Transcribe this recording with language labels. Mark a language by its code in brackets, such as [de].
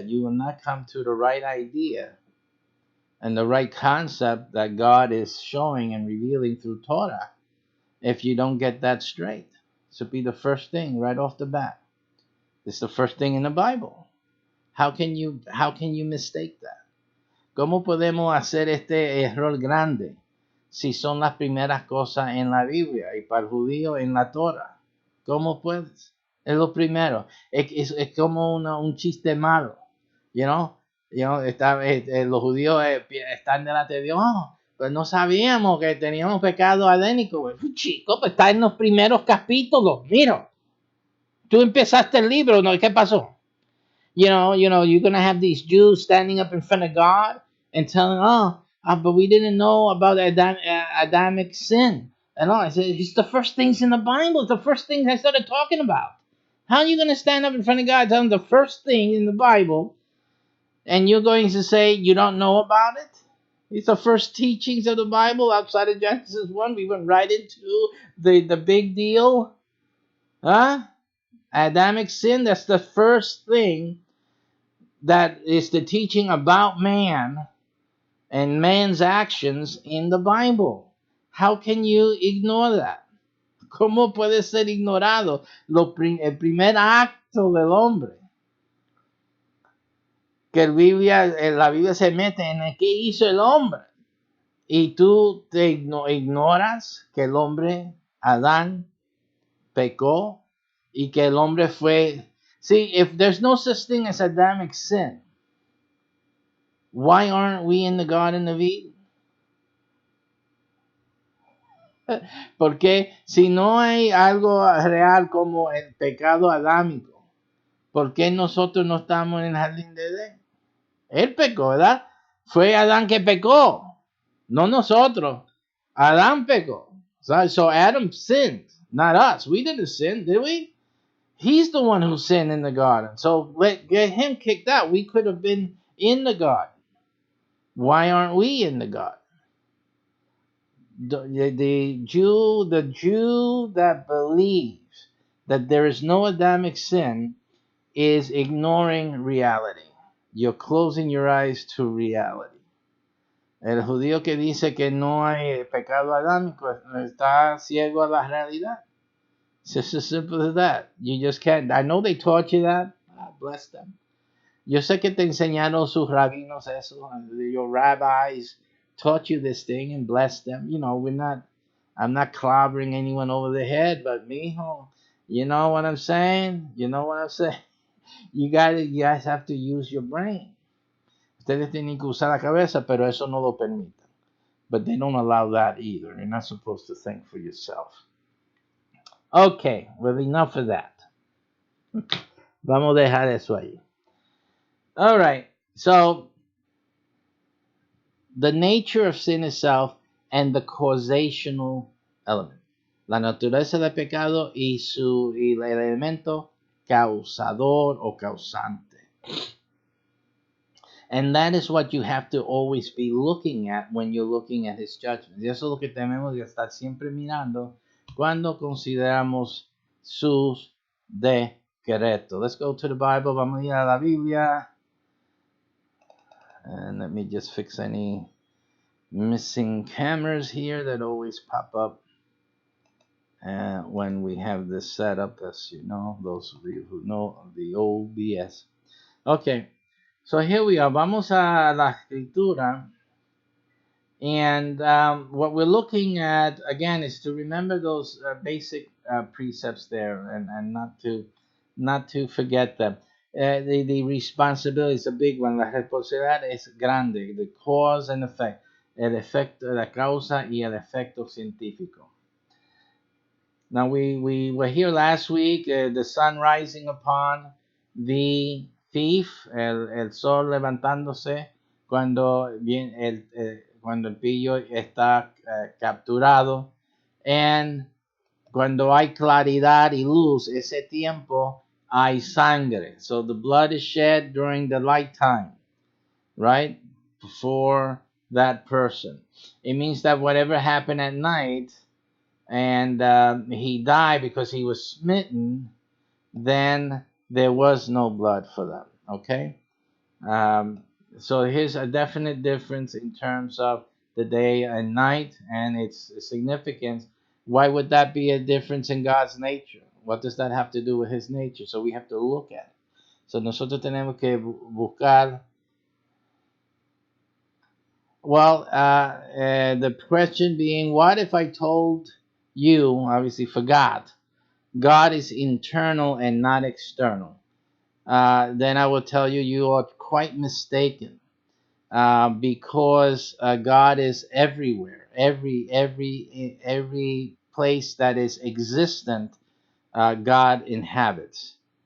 [en] You will not come to the right idea and the right concept that God is showing and revealing through Torah if you don't get that straight. Should be the first thing right off the bat. It's the first thing in the Bible. How can you mistake that? [es] ¿Cómo podemos hacer este error grande si son las primeras cosas en la Biblia y para el judío en la Torah? ¿Cómo puedes? Es lo primero. Es como un chiste malo. [en] You know, [es] los judíos están delante de Dios. Oh, pues no sabíamos que teníamos pecado adénico. Pues, chico, pues está en los primeros capítulos. Mira, tú empezaste el libro, ¿no? ¿Qué pasó? [en] You're going to have these Jews standing up in front of God and telling, but we didn't know about Adamic sin. And all I said, it's the first things in the Bible. It's the first things I started talking about. How are you going to stand up in front of God telling the first thing in the Bible, and you're going to say you don't know about it? It's the first teachings of the Bible outside of Genesis 1. We went right into the big deal. Adamic sin, that's the first thing that is the teaching about man and man's actions in the Bible. How can you ignore that? [es] ¿Cómo puede ser ignorado el primer acto del hombre? Que la Biblia se mete en el que hizo el hombre. Y tú te ignoras que el hombre, Adán, pecó y que el hombre fue... [en] See, if there's no such thing as Adamic sin, why aren't we in the Garden of Eden? [es] Porque si no hay algo real como el pecado adámico, ¿por qué nosotros no estamos en el jardín de Edén? Él pecó, ¿verdad? Fue Adán que pecó, no nosotros. Adán pecó. [en] So Adam sinned, not us. We didn't sin, did we? He's the one who sinned in the garden. So get him kicked out. We could have been in the garden. Why aren't we in the garden? The Jew that believes that there is no Adamic sin is ignoring reality. You're closing your eyes to reality. [es] El judío que dice que no hay pecado adámico está ciego a la realidad. [en] It's just as simple as that. You just can't. I know they taught you that. Bless them. [es] Yo sé que te enseñaron sus rabinos eso. [en] Your rabbis taught you this thing and bless them. I'm not clobbering anyone over the head, but mijo, you know what I'm saying? You know what I'm saying? You guys have to use your brain. [es] Ustedes tienen que usar la cabeza, pero eso no lo permiten. [en] But they don't allow that either. You're not supposed to think for yourself. Okay, well, enough of that. [es] Vamos a dejar eso ahí. [en] All right, so the nature of sin itself and the causational element. [es] La naturaleza del pecado y el elemento causador o causante. [en] And that is what you have to always be looking at when you're looking at his judgments. [es] Y eso es lo que tenemos que estar siempre mirando cuando consideramos sus decretos. [en] Let's go to the Bible. [es] Vamos a ir a la Biblia. [en] And let me just fix any missing cameras here that always pop up when we have this set up, as you know, those of you who know the OBS. Okay, so here we are. [es] Vamos a la escritura. [en] And what we're looking at, again, is to remember those basic precepts there and not to forget them. The responsibility is a big one. [es] La responsabilidad es grande. [en] The cause and effect. [es] El efecto, la causa y el efecto científico. [en] Now we were here last week. The sun rising upon the thief. [es] El sol levantándose cuando el pillo está capturado. And cuando hay claridad y luz, ese tiempo hay sangre. [en] So the blood is shed during the light time, right? For that person. It means that whatever happened at night and he died because he was smitten, then there was no blood for them, okay? So here's a definite difference in terms of the day and night and its significance. Why would that be a difference in God's nature? What does that have to do with his nature? So we have to look at it. [es] So nosotros tenemos que buscar. [en] Well, the question being, what if I told you, obviously for God is internal and not external? Then I will tell you, you are quite mistaken, because God is everywhere, every place that is existent, God inhabits.